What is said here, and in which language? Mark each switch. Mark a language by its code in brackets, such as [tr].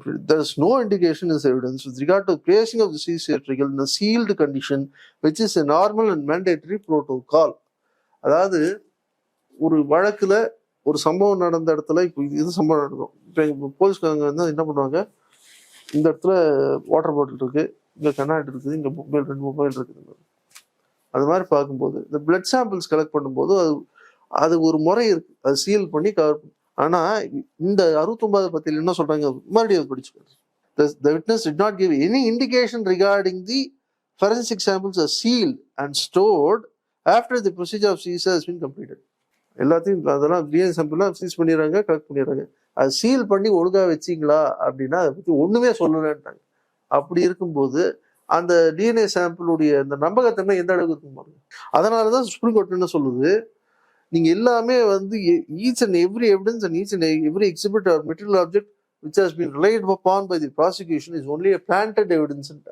[en] There is no indication in this evidence with regard to placing of the seizure trigger in a sealed condition, which is a normal and mandatory protocol. [ta] அதாவது ஒரு வழக்குல ஒரு சம்பவம் நடந்த இடத்துல, இப்போ இது சம்பவம் நடக்கும், இப்போ போலீஸ்காரங்க வந்து என்ன பண்ணுவாங்க, இந்த இடத்துல வாட்டர் பாட்டில் இருக்கு, இங்க கண்ணாடி இருக்குது, இங்க ரெண்டு மொபைல் இருக்குது. அது மாதிரி பார்க்கும்போது இந்த பிளட் சாம்பிள்ஸ் கலெக்ட் பண்ணும்போது அது ஒரு முறை இருக்கு, அது சீல் பண்ணி கவர். ஆனா இந்த 69 பத்தியில் என்ன சொல்றாங்க, மறுபடியும் படிச்சுக்கோங்க. [en] The witness did not give any indication regarding the forensic samples are sealed and stored after the procedure of seizure has been completed. [ta] எல்லாத்தையும் அதெல்லாம் டிஎன்ஏ சாம்பிள்லாம் சீஸ் பண்ணிடுறாங்க, கலெக்ட் பண்ணிடுறாங்க. அது சீல் பண்ணி ஒழுங்கா வச்சிங்களா அப்படின்னா அதை பத்தி ஒண்ணுமே சொல்லலன்ட்டாங்க. அப்படி இருக்கும்போது அந்த டிஎன்ஏ சாம்பிளுடைய அந்த நம்பகத்தன்மை எந்த அளவுக்கு இருக்கும் பாருங்க. அதனாலதான் சுப்ரீம் கோர்ட் என்ன சொல்லுது, நீங்க எல்லாமே வந்து [en] Each and every evidence and each and every exhibit or material object which has been relied upon by the prosecution is only a planted evidence.